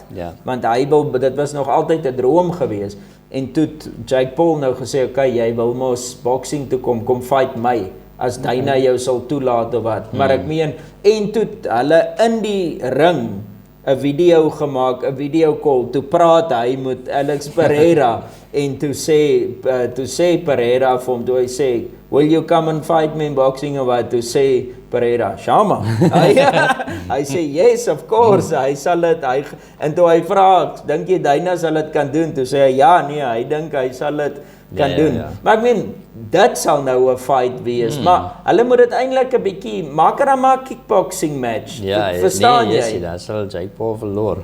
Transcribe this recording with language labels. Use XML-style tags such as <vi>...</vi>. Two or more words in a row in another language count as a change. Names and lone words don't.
<af>Want dit was nog altyd 'n droom gewees, en toe het Jake Paul nou gesê, okay, jy wil mos boxing toe kom fight my, as Dana jou sal toelaat of wat, maar ek meen, en toe hulle in die ring 'n video gemaak, 'n</af> <en>video call,</en> <af>toe praat hy met Alex Pereira, en toe sê Pereira vir hom, toe hy sê,</af> <en>will you come and fight me in boxing</en> <af>of wat? Toe sê Pereira, Shama. Hy sê</af> <en>yes, of course.</en> <af>Hy sal dit en toe hy vra, dink jy Dana sal dit kan doen? Toe sê hy ja, nee, hy dink hy sal dit kan doen. Maar ek meen, dit sal nou 'n fight wees. Maar hulle moet dit eintlik 'n bietjie maak er maar kickboxing match. Verstaan jy? Ja, sal Jake Paul verloor.</af>